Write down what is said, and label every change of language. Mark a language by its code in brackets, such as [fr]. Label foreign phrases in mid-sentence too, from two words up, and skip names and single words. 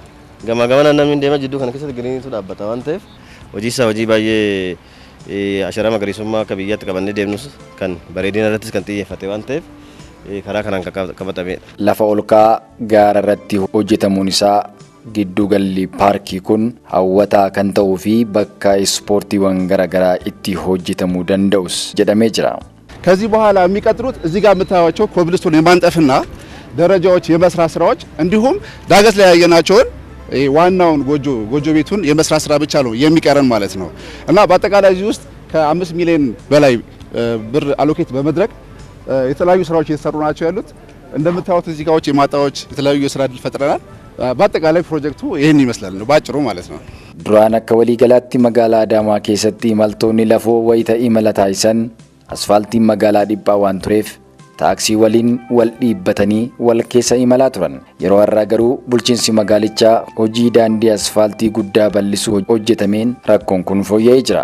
[om] Gamaa gamanaan namni deema jidduu kana keessatti giriiniitu dhaabbata waan ta'eef hojii isaa hojii baay'ee asharaa magariisummaa akka biyyaatti qabannee deemnus kan bareedina irrattis kan xiyyeeffate waan ta'eef karaa kanaan qabatamedha. Lafa olka'aa gaara irratti hojjetamuun isaa gidduugalli paarkii kun hawwataa kan ta'uu fi bakka ispoortiiwwan garaagaraa itti hojjetamuu danda'us jedhamee jira. [am] ከዚህ በኋላ የሚቀጥሉት እዚህ ጋር የምታዩቸው ኮብልስቶን የማንጠፍና ደረጃዎች የመስራት ስራዎች እንዲሁም ዳገት ላይ ያየናቸውን ዋናውን ጎጆ ቤቱን የመስራት ስራ ብቻ ነው የሚቀረን ማለት ነው እና በአጠቃላይ እዚህ ውስጥ ከ5 ሚሊዮን በላይ ብር አሎኬት በመድረግ የተለያዩ ስራዎች እየተሰሩ ናቸው ያሉት። እንደምታዩት እዚህ ጋር የማጣዎች የተለያዩ የስራ እድል ፈጥረናል። በአጠቃላይ ፕሮጀክቱ ይሄን ይመስላል ነው ባጭሩ ማለት ነው። [om] ዱራን akka waliigalaatti magaalaa Adaamaa keessatti imaltoonni lafoo wayita imala taasisan asfaaltiin magaalaa dhiphaa waan tureef taaksii waliin wal dhiibbatanii wal keessa imalaa turan. Yeroo har'aa garuu bulchiinsi magaalichaa hojii daandii asfaaltii guddaa bal'isuu hojjetameen rakkoon kun fooyya'ee jira.